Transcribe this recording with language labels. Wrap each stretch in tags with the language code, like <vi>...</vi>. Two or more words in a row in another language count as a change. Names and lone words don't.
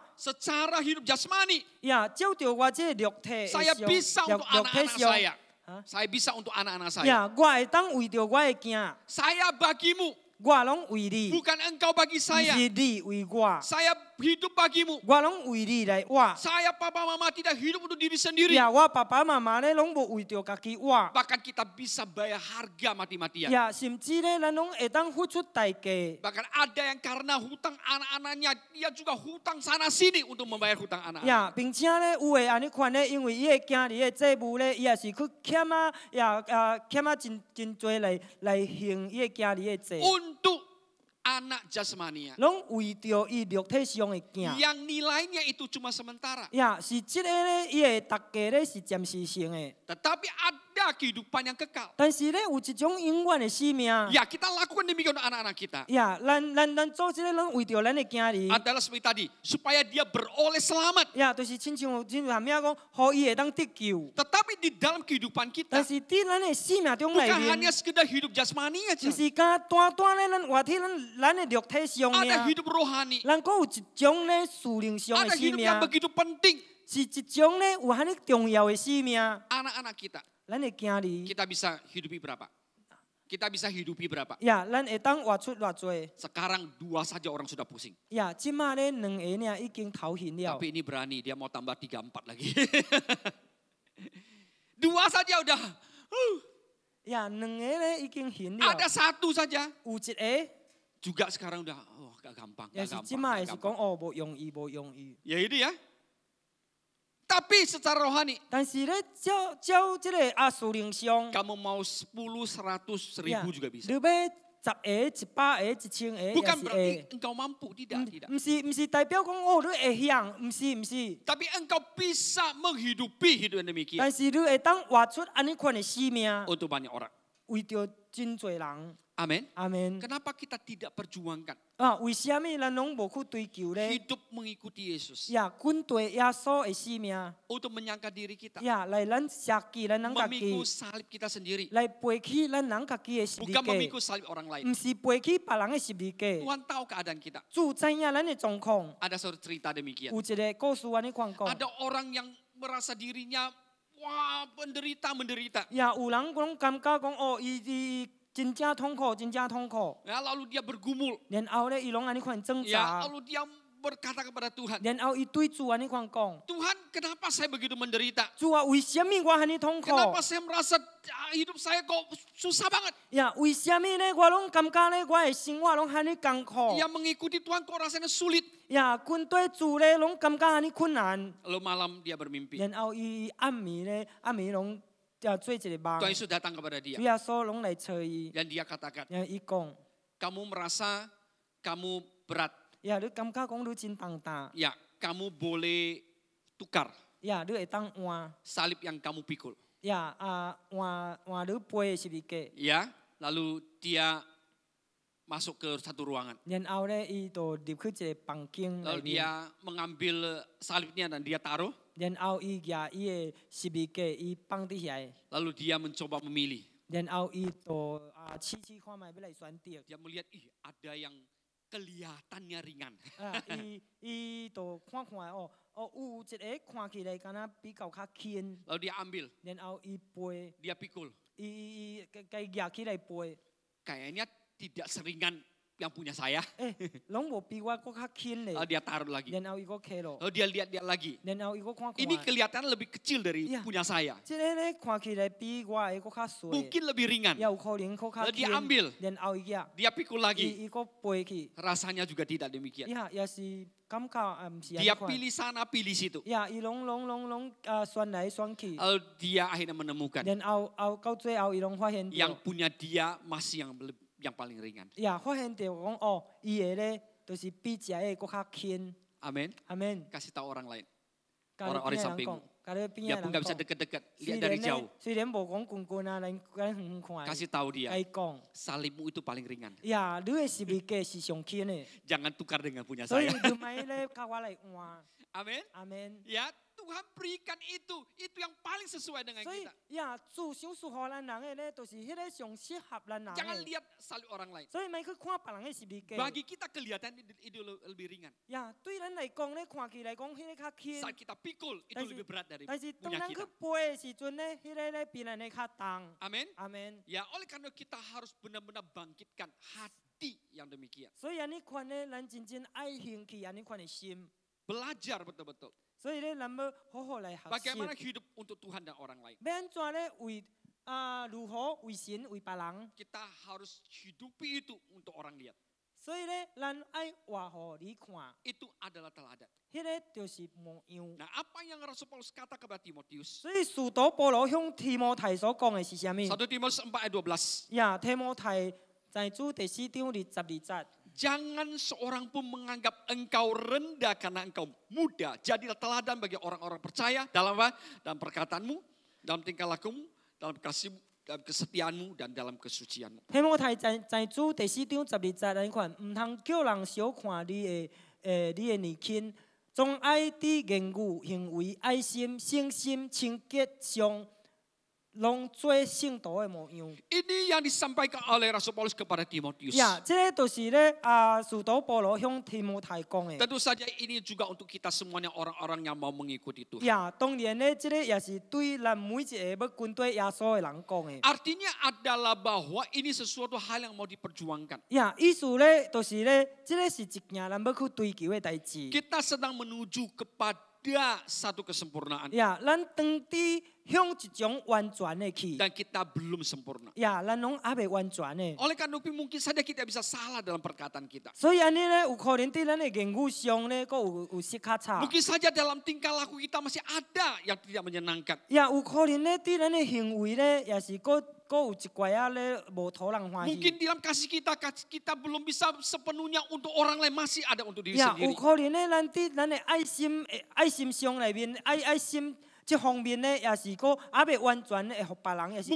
<id>secara hidup jasmani,</id> <nan>呀，照着我这个肉体的</nan> <id>saya</id> <nan>上</nan> <id>bisa</id> <nan>肉</nan> <id>untuk</id> <nan>肉体</nan> <id>anak-anak</id> <nan>上，</nan> <id>saya. 啊 Saya bisa untuk anak-anak saya.</id> <nan>呀，我会当为着我的囝，</nan> <id>Saya bagimu,</id> <nan>我拢为你，</nan> <id>bukan engkau bagi</id> <nan>毋</nan> <id>saya.</id> <nan>是你为我，</nan> <id>Saya hidup bagimu.</id> <nan>我拢为你来活。</nan> <id>Saya papa mama tidak hidup untuk diri sendiri.</id> <nan>呀，我爸爸妈妈咧拢无为着家己活。</nan> <id>Bahkan kita bisa bayar harga mati-matian.</id> <nan>呀，甚至咧，咱拢会当付出代价。</nan> <id>Bahkan ada yang karena hutang anak-anaknya, dia juga hutang sana sini untuk membayar hutang anak-anak.</id> <nan>呀，并且咧，有诶安尼款咧，因为伊诶囝儿诶债务咧，伊也是去欠啊，欠啊真多来还伊诶囝儿诶债，</nan> <id>Untuk anak jasmania</id> <nan>拢为着伊肉体上诶囝。</nan> <id>yang nilainya itu cuma sementara.</id> <nan>呀，是即个咧，伊诶大家咧是暂时性诶，</nan> <id>Tetapi ada kehidupan yang kekal.</id> <nan>但是咧有一种永远诶生命。</nan> <id>Ya, kita lakukan demikian untuk anak-anak kita.</id> <nan>呀，咱做即个，咱为着咱诶囝儿。</nan> <id>Adalah seperti tadi, supaya dia beroleh selamat.</id> <nan>呀，就是亲像含咩讲，互伊会当得救。</nan> <id>Tetapi di dalam kehidupan</id> <nan>但</nan> <id>kita,</id> <nan>是伫咱诶生命中内</nan> <id>bukan</id> <nan>面</nan> <id>hanya，sekedar hidup jasmani</id> <nan>毋</nan> <id>aja.</id> <nan>是单单咧咱活体咱诶肉体上</nan> <id>Ada</id> <nan>命。</nan> <id>hidup rohani.</id> <nan>咱阁有一种咧属灵上</nan> <id>Ada</id> <nan>的生</nan> <id>hidup</id> <nan>命，</nan> <id>yang begitu penting.</id> <nan>是一种咧有遐尼重要的生命。</nan> <id>Anak-anak kita,</id> <nan>咱的囝儿，</nan> <id>kita bisa hidupi berapa? Kita bisa hidupi berapa?</id> <nan>呀，咱会当活出偌济。</nan> <id>Sekarang 2 saja orang sudah pusing.</id> <nan>呀，即马咧2个尔已经头晕了。</nan> <id>Tapi ini berani, dia mau tambah 3, 4 lagi. 2 saja udah.</id> <nan>呀，2个咧已经晕了。</nan> <id>Ada 1 saja.</id> <nan>有一个，</nan> <id>Juga sekarang udah, gak gampang,</id> <nan>也</nan> <id>gak</id> <nan>是即</nan> <id>gampang,</id> <nan>马</nan> <id>gak</id> <nan>也是</nan> <id>gampang.</id> <nan>讲哦，无容易，无容易。</nan> <id>Ya itu ya. Tapi secara rohani,</id> <nan>但是咧，照即个属灵上，</nan> <id>kamu mau 10, 100,</id> <nan>呀，</nan> <id>1000 juga</id> <nan>你</nan> <id>bisa.</id> <nan>要10个、100个、1000个，</nan> <id>Bukan</id> <nan>也是</nan> <id>berarti</id> <nan>会。</nan> <id>engkau mampu, tidak, tidak.</id> <nan>毋是代表讲哦，你会晓，毋是毋是。</nan> <id>Tapi engkau bisa menghidupi hidup yang demikian</id> <nan>但是你会当活出安尼款的生命，</nan> <id>untuk banyak orang.</id> <nan>为着真侪人。</nan> <id>Amin.</id> <nan>阿门。</nan> <id>Kenapa kita tidak perjuangkan</id> <nan>啊，为什么咱拢无去追求咧？</nan> <id>hidup mengikuti Yesus</id> <nan>呀，跟对耶稣的生命，</nan> <id>untuk menyangka diri kita,</id> <nan>呀，来咱设计咱人家</nan> <id>memikul</id> <nan>己，</nan> <id>salib kita sendiri,</id> <nan>来背起咱人家己的十字</nan> <id>bukan</id> <nan>架，</nan> <id>memikul salib orang lain.</id> <nan>毋是背起别人的十字架。</nan> <id>Tuhan tahu keadaan kita.</id> <nan>主知影咱的状况，</nan> <id>Ada suatu cerita demikian.</id> <nan>有一个故事安尼款讲。</nan> <id>Ada orang yang merasa dirinya wah menderita.</id> <nan>呀，有人讲感觉讲哦，伊真正痛苦，真正痛苦。</nan> <id>Ya, lalu dia bergumul.</id> <nan>然后咧，伊拢安尼款挣</nan> <id>Ya,</id> <nan>扎，</nan> <id>lalu dia berkata kepada Tuhan,</id> <nan>然后伊对主安尼款讲：</nan> <id>Tuhan, kenapa saya begitu menderita?</id> <nan>主啊，为什么我安尼痛苦？</nan> <id>Kenapa saya merasa hidup saya kok susah banget?</id> <nan>呀，为什么咧？我拢感觉咧，我的生活拢安尼艰苦。</nan> <id>Yang mengikuti Tuhan kok rasanya sulit.</id> <nan>呀，跟对主咧，拢感觉安尼困难。</nan> <id>Lalu malam dia bermimpi.</id> <nan>然后伊暗暝咧，暗暝拢做一个梦。</nan> <id>Tuhan Yesus datang kepada dia.</id> <nan>主耶稣拢来找伊，</nan> <id>Dan dia katakan,</id> <nan>然后伊讲：</nan> <id>kamu merasa kamu berat.</id> <nan>呀，你感觉讲你真重担，</nan> <id>Ya, kamu boleh tukar</id> <nan>呀，你会当换，</nan> <id>salib yang kamu pikul.</id> <nan>呀换你背的十字架，</nan> <id>Ya, lalu dia masuk ke satu ruangan.</id> <nan>然後咧，伊就入去一個房間內</nan> <id>Lalu</id> <nan>面，</nan> <id>dia mengambil salibnya dan dia taruh.</id> <nan>然後伊舉伊的十字架，伊放伫遐，</nan> <id>Lalu dia mencoba memilih.</id> <nan>然後伊就試看覓要來選擇，</nan> <id>Dia melihat, ada yang kelihatannya ringan.</id> <nan>伊就看哦，有一個看起來敢若比較較輕，</nan> <id>Lalu dia ambil,</id> <nan>然後伊背，</nan> <id>dia pikul.</id> <nan>伊舉起來背，</nan> <id>Kayaknya tidak seringan yang punya saya.</id> <nan>攏無比我佫較輕咧，</nan> <id>Lalu dia taruh lagi.</id> <nan>然後伊佫起落，</nan> <id>Lalu dia lihat lagi.</id> <nan>然後伊佫看。</nan> <id>Ini kelihatan lebih kecil dari Iya. punya saya.</id> <nan>即個咧看起來比我的佫較細，</nan> <id>Mungkin lebih ringan.</id> <nan>有可能佫較</nan> <id>Lalu dia</id> <nan>輕，</nan> <id>ambil,</id> <nan>然後伊舉，</nan> <id>dia pikul lagi.</id> <nan>伊佫背去，</nan> <id>Rasanya juga tidak demikian.</id> <nan>也是感覺毋是安</nan> <id>Dia</id> <nan>尼款，</nan> <id>pilih sana, pilih situ.</id> <nan>伊攏選來選去，</nan> <id>Lalu dia akhirnya menemukan</id> <nan>然後到最後伊攏發現</nan> <id>yang</id> <nan>到，</nan> <id>punya dia masih yang paling ringan.</id> <nan>發現到講哦，伊的咧就是比食的佫較輕，</nan> <id>Amin.</id> <nan>阿免，</nan> <id>Kasih tahu orang lain.</id> <nan>甲你</nan> <id>Orang-orang</id> <nan>邊</nan> <id>sampingmu.</id> <nan>人講，甲你邊</nan> <id>Dia</id> <nan>人</nan> <id>pun nggak bisa</id> <nan>講，</nan> <id>dekat-dekat,</id> <nan>雖</nan> <id>lihat</id> <nan>然</nan> <id>dari</id> <nan>咧</nan> <id>jauh.</id> <nan>雖然無講滾啊，咱遠看，</nan> <id>Kasih tahu</id> <nan>甲</nan> <id>dia,</id> <nan>伊講，</nan> <id>salibmu itu paling ringan.</id> <nan>你的十字架是上輕的，</nan> <id>Jangan tukar dengan punya</id> <nan>所以</nan> <id>saya.</id> <nan>你咪咧甲我來換，</nan> <id>Amin.</id> <nan>阿免。</nan> <id>Ya, Tuhan berikan itu yang paling sesuai dengan</id> <nan>所以</nan> <id>kita.</id> <nan>主想賜予咱人的咧，就是迄個上適合咱人</nan> <id>Jangan</id> <nan>的。</nan> <id>lihat salib orang lain.</id> <nan>所以咪去看別人的十字架。</nan> <id>Bagi kita kelihatan itu lebih ringan.</id> <nan>對咱來講咧，看起來講迄個較輕，</nan> <id>Saat kita pikul itu lebih berat dari</id> <nan>但是當</nan> <id>punya</id> <nan>咱去</nan> <id>kita.</id> <nan>背的時陣咧，迄個咧比咱的較重。</nan> <id>Amin.</id> <nan>阿免。</nan> <id>Ya, oleh karena kita harus benar-benar bangkitkan hati yang demikian.</id> <nan>所以安尼款咧，咱真正愛興起安尼款的心。</nan> <id>Belajar betul-betul.</id> <nan>所以咧，咱要好好來學</nan> <id>Bagaimana</id> <nan>習，</nan> <id>hidup untuk Tuhan dan orang lain.</id> <nan>要安怎咧為如何為神為別人。</nan> <id>Kita harus hidupi itu untuk orang lihat.</id> <nan>所以咧，咱愛活互你看，</nan> <id>Itu adalah teladan.</id> <nan>迄個就是模樣。</nan> <id>Nah, apa yang Rasul Paulus kata kepada Timotius?</id> <nan>所以使徒保羅向提摩太所講的是啥物？</nan> <id>1 Timotius 4 ayat 12.</id> <nan>提摩太在主第4章12節。</nan> <id>Jangan seorang pun menganggap engkau rendah karena engkau muda. Jadilah teladan bagi orang-orang percaya dalam apa? Dalam perkataanmu, dalam tingkah lakumu, dalam kasihmu, dalam kesetiaanmu, dan dalam kesucianmu.</id> <nan>提摩太在主第4章12節安尼款，唔通叫人小看你的年輕，總愛佇言語、行為、愛心、信心、清潔上，攏做聖徒的模樣。</nan> <id>Ini yang disampaikan oleh Rasul Paulus kepada Timotius.</id> <nan>這個就是咧使徒保羅向提摩太講的。</nan> <id>Tentu saja ini juga untuk kita semuanya orang-orang yang mau mengikuti Tuhan.</id> <nan>當然咧，這個也是對咱每一個要跟對耶穌的人講的。</nan> <id>Artinya adalah bahwa ini sesuatu hal yang mau diperjuangkan.</id> <nan>意思咧，就是咧，這個是一件咱要去追求的代志。</nan> <id>Kita sedang menuju kepada satu kesempurnaan.</id> <nan>咱當地向一種完全的去。</nan> <id>Dan kita belum sempurna.</id> <nan>咱攏還未完全的。</nan> <id>Oleh karena itu mungkin saja kita bisa salah dalam perkataan kita.</id> <nan>所以安尼咧，有可能在咱的言語上咧，佫有失較差。</nan> <id>Mungkin saja dalam tingkah laku kita masih ada yang tidak menyenangkan.</id> <nan>有可能咧，在咱的行為咧，也是佫有一寡仔咧，無討人歡喜。</nan> <id>Mungkin dalam kasih kita belum bisa sepenuhnya untuk orang lain, masih ada untuk diri</id> <nan>有</nan> <id>sendiri.</id> <nan>可能咧，咱在咱的愛心上內面，愛心這方面咧，也是佫還未完全會互別人，也是為</nan>